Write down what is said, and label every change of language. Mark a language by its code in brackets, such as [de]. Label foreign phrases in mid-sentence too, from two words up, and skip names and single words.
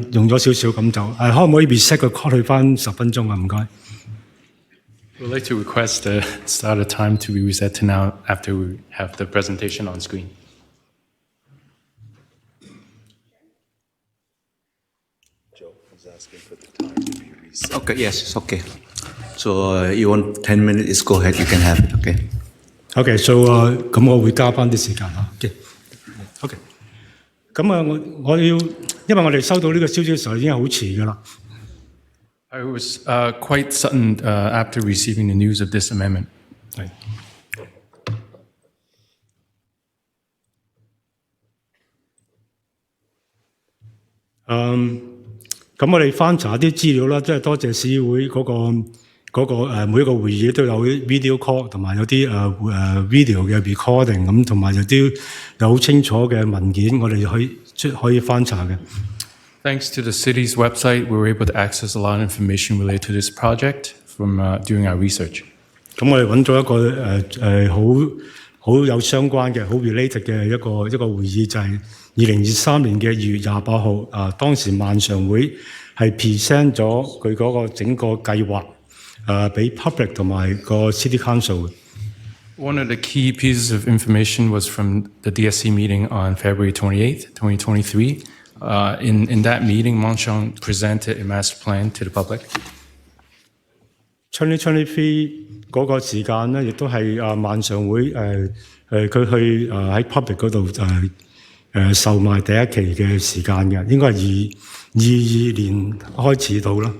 [yue] 用咗少少，咁就可唔可以 reset 個 call 去翻10分鐘啊？唔該。 [en] We'd like to request the start of time to be reset to now after we have the presentation on screen. Joe is asking for the time to be reset. Okay, yes, it's okay. So you want 10 minutes? Go ahead, you can have it. Okay. Okay, so [yue] 咁我會加翻啲時間嚇。Okay. 咁我要，因為我哋收到呢個消息嘅時候已經係好遲㗎啦。 [en] I was quite sudden after receiving the news of this amendment. [yue] 係。咁我哋翻查啲資料啦，即係多謝市議會嗰個每一個會議都有 [en] video call [yue] 同埋有啲video 嘅 recording 咁，同埋有啲有好清楚嘅文件，我哋可以翻查嘅。 [en] Thanks to the city's website, we were able to access a lot of information related to this project from doing our research. [yue] 咁我哋揾咗一個好有相關嘅好 related 嘅一個會議，就係2023年嘅2月28號當時萬常會係 present 咗佢嗰個整個計劃。俾 public 同埋個 [en] city council。 One of the key pieces of information was from the DSC meeting on February 28th, 2023. In that meeting, Mountsham presented a master plan to the public. [yue] 2023 嗰個時間咧，亦都係萬常會佢去喺 public 嗰度售賣第一期嘅時間嘅，應該係22年開始到啦。